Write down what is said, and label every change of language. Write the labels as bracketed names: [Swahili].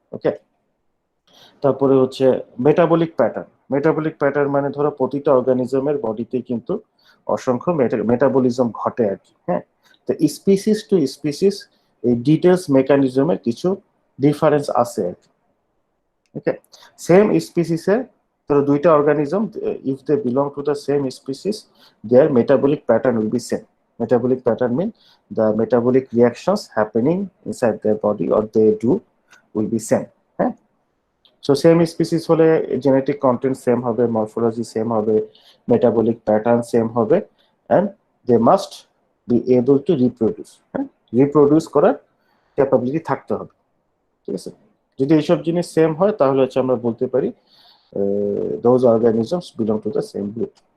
[Bangla] ওকে, তারপরে হচ্ছে metabolic pattern মানে ধরো প্রতিটা অর্গানিজমের বডিতে কিন্তু অসংখ্য মেটাবলিজম ঘটে আর কি। হ্যাঁ, তো স্পিসিস টু স্পিসিস এই ডিটেলস মেকানিজমের কিছু ডিফারেন্স আছে আর কি। [English] okay, [Bangla] সেম স্পিসিসে ধরো দুইটা organism, [English] If they belong to the same species their metabolic pattern will be same. Metabolic pattern mean the metabolic reactions happening inside their body or they do will be same. [Bangla] হ্যাঁ, so same species হলে genetic content same হবে, morphology same হবে, metabolic pattern same হবে, [English] And they must be able to reproduce. [Bangla] হ্যাঁ, reproduce করার capability থাকতে হবে। ঠিক আছে, যদি এইসব জিনিস সেম হয় তাহলে হচ্ছে আমরা বলতে পারি [English] Those organisms belong to the same group.